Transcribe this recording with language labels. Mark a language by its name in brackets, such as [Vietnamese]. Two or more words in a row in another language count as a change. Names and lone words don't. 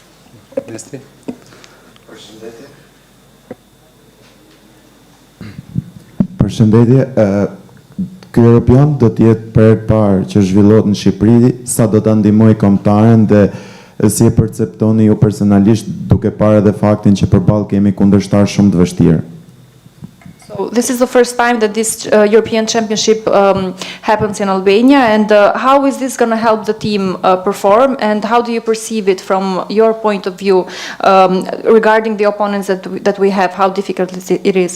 [Albanian] Përshëndetje. Ky Europian do të jetë për herë të parë që zhvillohet në Shqipëri, sa do ta ndihmojë kombëtaren dhe si e perceptoni ju personalisht duke parë edhe faktin që përballë kemi kundërshtar shumë të vështirë. [English] So this is the first time that this European Championship happens in Albania, and how is this going to help the team perform, and how do you perceive it from your point of view regarding the opponents that we have, how difficult it is?